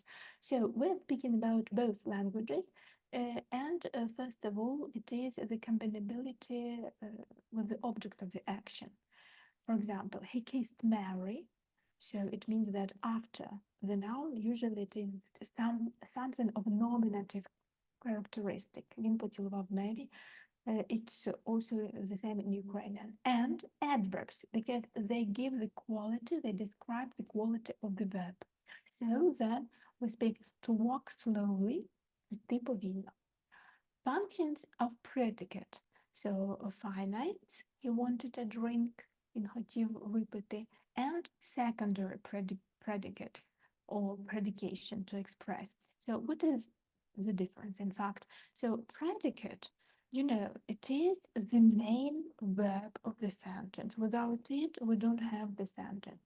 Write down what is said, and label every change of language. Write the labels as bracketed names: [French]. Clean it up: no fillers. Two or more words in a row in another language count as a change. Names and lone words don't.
[English] So we're speaking about both languages, and first of all, it is the combinability with the object of the action. For example, he kissed Mary, so it means that after the noun, usually it is something of nominative characteristic. [Ukrainian] Він поцілував [English] Mary, it's also the same in Ukrainian. And adverbs, because they give the quality, they describe the quality of the verb. So then we speak to walk slowly, [Ukrainian] йти повільно. [English] Functions of predicate. So finite, he wanted a drink, [Ukrainian] він хотів випити, [English] and secondary predicate or predication to express. So what is the difference in fact? So predicate, you know, it is the main verb of the sentence. Without it, we don't have the sentence.